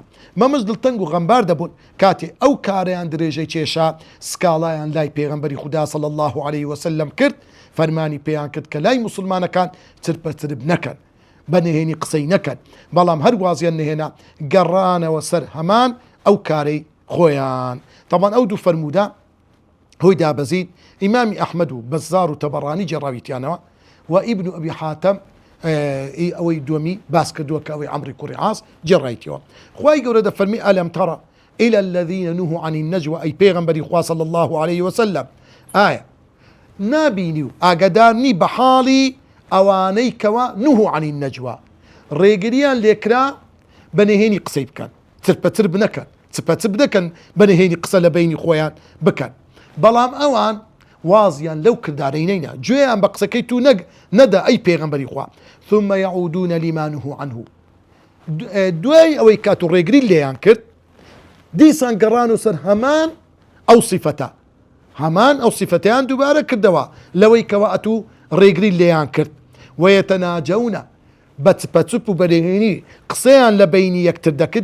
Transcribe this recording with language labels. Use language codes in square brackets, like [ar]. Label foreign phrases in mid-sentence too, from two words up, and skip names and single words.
[ckb] مەمەش دڵتەنگ و غەمبار دەبوون کاتێ ئەو کارەیان درێژەی کێشا سکاڵایان لای پێغەمبەری خودا [ar] صلی الله عليه وسلم [ckb] کرد، فەرمانی پێیان کرد کە لای موسڵمانەکان چرپەچرب نەکەن، بەنهێنی قسەی نەکەن، بەڵام هەر وازیان نهێنا گەڕانەوە سەر هەمان ئەو کارەی خۆیان. طبعا ئەو دوو فەرموودە هۆی دابەزید ئیمامی ئەحمەد و بەزار و تەبەڕانی جێڕاویتیانەوە و ئیبن ئەبی حاتەم ئەوەی دووەمی باس کردووە کە ئەوەی عەمری کوڕی عاس جێڕایەتەوە. خوای گەورە دەفەرمی [ar] ئەلەم تەڕە إلى الذين نهوا عن النجوى أي [ckb] پیغمبری خوا [ar] صلى الله عليه وسلم آية [ckb] نابینی و ئاگادارنی بە حاڵی ئەوانەی کەوا [ar] نهوا عن النجوى [ckb] ڕێگریان لێکرا بەنهێنی قسەی بکەن، چرپەچرب نەکەن، چرپەچرب نەکەن، بەنهێنی قسە لە بینی خۆیان بکەن، بەڵام ئەوان وازیان لەو کردارەی نەینا، گوێیان بە قسەکەی تو نەدا ئەی پێغەمبەری خوا. [ar] ثم يعودون لما نهوا عنه [ckb] دوای ئەوەی کات و ڕێگری لێیان کرد دیسان گەڕان و سەر هەمان ئەو سیفەتە، هەمان ئەو سیفەتیان دووبارە کردەوە لەوەی کەوا ئەتوو ڕێگری لێیان کرد. وەیەتەناجەونە بە چپەچپ و بەنهێنی قسەیان لە بینی یەکتر دەکرد.